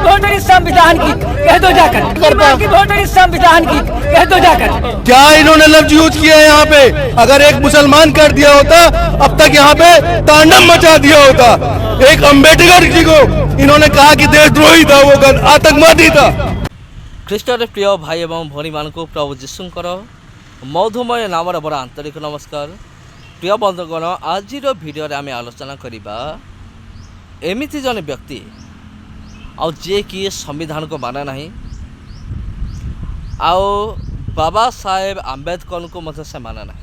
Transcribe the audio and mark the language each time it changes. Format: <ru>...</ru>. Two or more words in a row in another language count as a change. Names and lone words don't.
<hi>संविधान की कह दो जाकर संविधान की कह दो जाकर। क्या इन्होंने लफ्ज यूज किया है यहाँ पे? अगर एक मुसलमान कर दिया होता अब तक यहाँ पे तांडव मचा दिया होता। एक अम्बेडकर जी को इन्होंने कहा कि देशद्रोही था, वो आतंकवादी था।</hi> <or>ଖ୍ରୀଷ୍ଟରେ ପ୍ରିୟ ଭାଇ ଏବଂ ଭଉଣୀମାନଙ୍କୁ ପ୍ରଭୁ ଯୀଶୁଙ୍କର ମଧୁମୟ ନାମରେ ବଡ଼ ଆନ୍ତରିକ ନମସ୍କାର। ପ୍ରିୟ ବନ୍ଧୁଗଣ, ଆଜିର ଭିଡ଼ିଓରେ ଆମେ ଆଲୋଚନା କରିବା ଏମିତି ଜଣେ ବ୍ୟକ୍ତି ଆଉ ଯିଏକି ସମ୍ବିଧାନକୁ ମାନେ ନାହିଁ, ଆଉ ବାବା ସାହେବ ଆମ୍ବେଦକରଙ୍କୁ ମଧ୍ୟ ସେ ମାନେ ନାହିଁ।</or>